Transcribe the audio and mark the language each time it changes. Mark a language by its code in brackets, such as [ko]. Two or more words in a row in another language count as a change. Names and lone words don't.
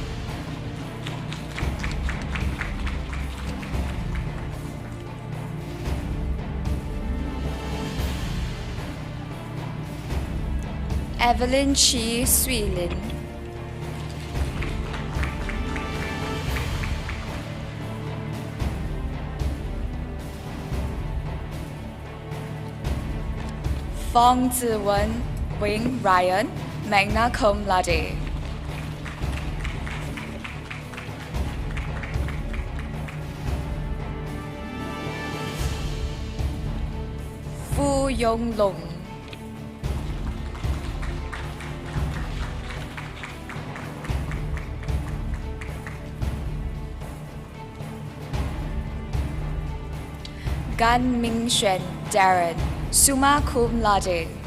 [en] Evelyn Chee Sui Lin. Fong Ziwen Wing Ryan, [la] magna cum laude. [en] Fu Yong Lung. Gan Ming Xuan Darren, [la] summa cum laude.